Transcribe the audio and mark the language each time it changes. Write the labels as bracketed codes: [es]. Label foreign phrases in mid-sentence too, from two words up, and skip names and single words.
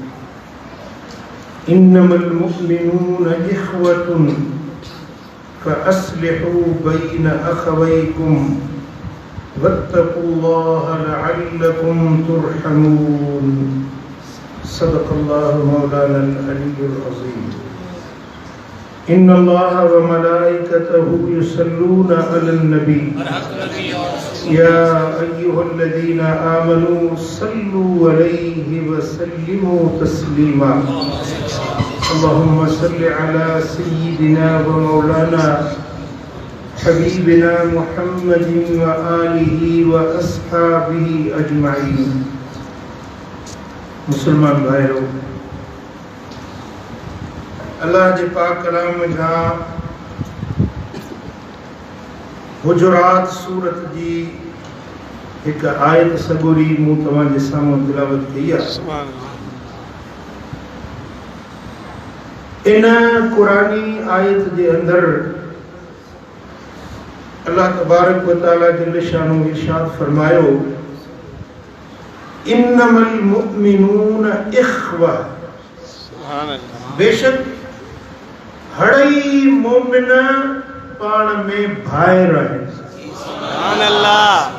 [ar] إنما المؤمنون إخوة فأصلحوا بين أخويكم واتقوا الله لعلكم ترحمون. صدق الله مولانا العلي العظيم. إن الله وملائكته يصلون على النبي يا أيها الذين آمنوا صلوا عليه وسلموا تسليما. اللهم صل على سيدنا ومولانا حبيبنا محمد وآله وأصحابه أجمعين. [sd] मुसलमान भाइयों, अल्लाह जे पाक कलाम जा हुजुरात सूरत जी एक आयत सगोरी मूं तव्हां जे साम्हूं तिलावत कई आहे। इन कुरानी आयत जे अंदर अल्लाह [ar] تبارك وتعالى جل شأنه [sd] इरशाद फरमायो, [ar] إنما المؤمنون إخوة. [sd] बेशक हड़ई मोमिन पाण में भाइर आहिनि। [ar] سبحان الله.